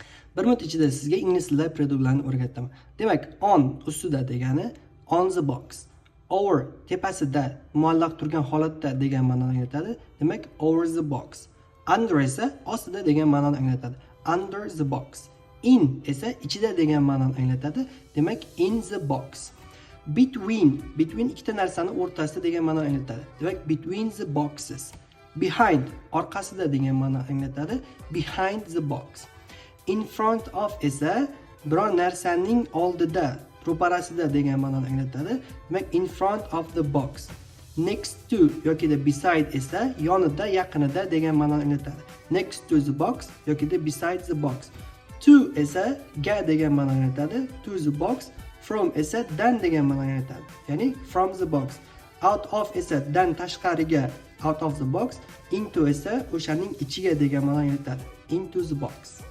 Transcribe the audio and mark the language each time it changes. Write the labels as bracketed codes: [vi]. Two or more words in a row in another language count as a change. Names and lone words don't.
[uz] Bir minut ichida sizga ingliz tilida prediklarni o'rgataman. Demak, on ustida degani [en] on the box. [uz] Over tepasida muallaq turgan holatda degan ma'noni anglatadi. Demak, [en] over the box. [uz] Under esa ostida degan ma'noni anglatadi. [en] Under the box. [uz] In esa ichida degan ma'noni anglatadi. Demak, [en] in the box. [uz] Between ikkita narsani o'rtasida degan ma'noni anglatadi. Demak, [en] between the boxes. [uz] Behind orqasida degan ma'noni anglatadi. [en] Behind the box. In front of [uz] esa biror narsaning oldida, ro'parasida degan ma'noni anglatadi. Demak, [en] in front of the box. Next to [uz] yoki beside esa yonida, yaqinida degan ma'noni anglatadi. [en] Next to the box yoki beside the box. [uz] To esa ga degan ma'noni anglatadi. [en] To the box. [uz] From esa dan degan ma'noni anglatadi. [en] Ya'ni from the box. Out of [uz] esa dan tashqariga, [en] out of the box. [uz] Into esa o'shaning ichiga degan ma'noni anglatadi. [en] Into the box.